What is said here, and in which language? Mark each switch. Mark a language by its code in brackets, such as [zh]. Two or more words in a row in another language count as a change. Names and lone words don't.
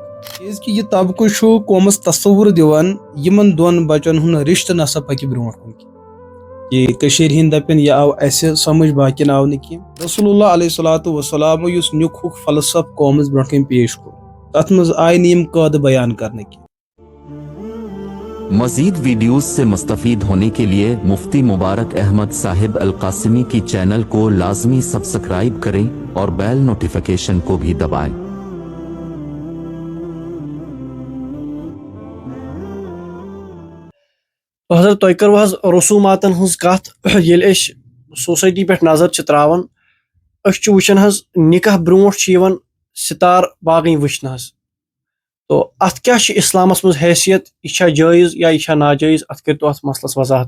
[ks] کیازکہِ یہِ طبقہٕ چھُ قومس تصوُر دِوان یِمن دۄن بچن ہُنٛد رشتہٕ نسا پکہِ برونٛٹھ کُن کینٛہہ. یہِ کٔشیٖرِ ہِنٛدۍ دپن یہِ آو اسہِ سمجھ باقین آو نہٕ کینٛہہ. رسول اللہ [ar] علیہ الصلوۃ والسلامو [ks] یُس نِکہُک فلسفہٕ قومس برونٛٹھ کَنۍ پیش کوٚر تتھ منٛز آیہِ نہٕ یِم قٲدٕ بیان کرنہٕ کینٛہہ. [ur] مزید ویڈیوز سے مستفید ہونے کے لیے مفتی مبارک احمد صاحب القاسمی کی چینل کو لازمی سبسکرائب کریں اور [en] bell notification [ur] کو بھی دبائیں. [ks] حضرت تۄہہِ کٔروٕ حظ رسوٗماتن ہٕنٛز کتھ. ییٚلہِ أسۍ سوسایٹی پٮ۪ٹھ نظر چھِ تراوان أسۍ چھِ وٕچھان حظ نِکاح برونٛٹھ چھِ یِوان سِتار باغٕنۍ وٕچھنہٕ حظ. تو اتھ کیاہ چھِ اسلامس منٛز حیثیت؟ یہِ چھا جٲیز یا یہِ چھا ناجٲیز؟ اتھ کٔرتو اتھ مسلس وضاحت.